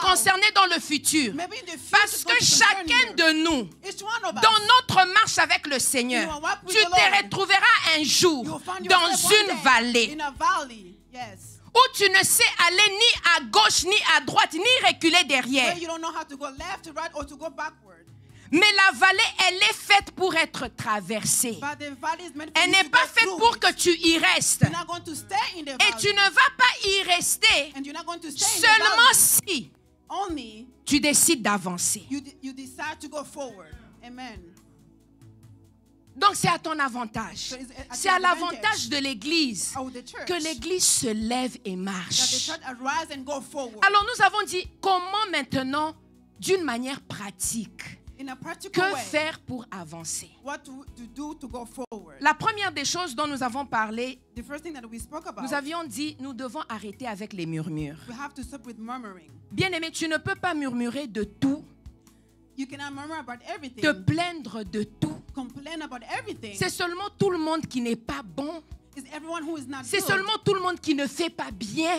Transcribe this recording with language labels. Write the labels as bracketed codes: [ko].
[fr] concerner dans le futur. [en] Maybe in the future [fr] Parce [en] it's [fr] que [en] going to concern [fr] chacun [en] you. [fr] de nous, [en] Each one of us, [fr] dans notre marche avec le Seigneur, [en] You will walk with [fr] tu [en] the [fr] te [en] Lord. [fr] retrouveras un jour [en] you'll find [fr] dans [en] yourself one [fr] une [en] day [fr] vallée [en] in a valley. Yes. [fr] où tu ne sais aller ni à gauche, ni à droite, ni reculer derrière. [en] Where you don't know how to go left, to right, or to go backward. [fr] Mais la vallée, elle est faite pour être traversée. [en] But the valley is meant for [fr] Elle [en] you [fr] n'est [en] to [fr] pas [en] go [fr] faite [en] through [fr] pour [en] it. [fr] que tu y restes. [en] You're not going to stay in the [fr] Et [en] valley. [fr] tu ne vas pas y rester [en] And you're not going to stay in the [fr] seulement [en] valley. [fr] si [en] Only [fr] tu décides d'avancer. [en] you decide to go forward. [fr] Amen. Donc c'est à ton avantage. [en] So it's at [fr] C'est [en] your [fr] à [en] advantage [fr] l'avantage de l'Église [en] of the church [fr] que l'Église se lève et marche. [en] church arise and go forward. [fr] Alors nous avons dit comment maintenant, d'une manière pratique, [en] In a practical [fr] que [en] way, [fr] faire pour avancer. [en] what to do to go forward. [fr] La première des choses dont nous avons parlé, [en] The first thing that we spoke about, [fr] nous avions dit nous devons arrêter avec les murmures. [en] we have to stop with murmuring. [fr] Bien-aimé, tu ne peux pas murmurer de tout, [en] You cannot murmur about everything, [fr] te plaindre de tout. [en] complain about everything. [fr] C'est seulement tout le monde qui n'est pas bon. [en] It's everyone who is not [fr] C'est [en] good. [fr] seulement tout le monde qui ne fait pas bien.